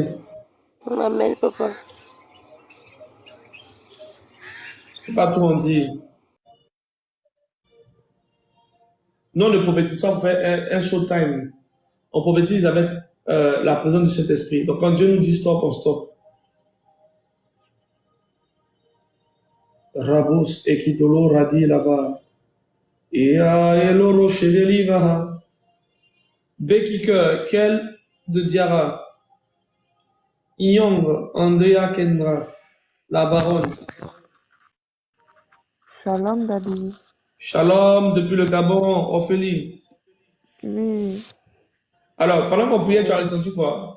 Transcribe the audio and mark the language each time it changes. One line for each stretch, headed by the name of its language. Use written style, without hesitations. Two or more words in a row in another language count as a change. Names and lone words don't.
French: Amen, papa. Il ne faut pas tout en dire. Non, on ne prophétise pas pour faire un showtime. On prophétise avec la présence du Saint-Esprit. Donc quand Dieu nous dit stop, on stop. Rabus ekitolo radi lava. Ea eloro shedeliva. Bekike, Kel de Diara. Inyong, Andrea Kendra. La baronne. Shalom, Daddy. Shalom depuis le Gabon, Ophélie. Oui, Alors, pendant qu'on priait, tu as ressenti quoi?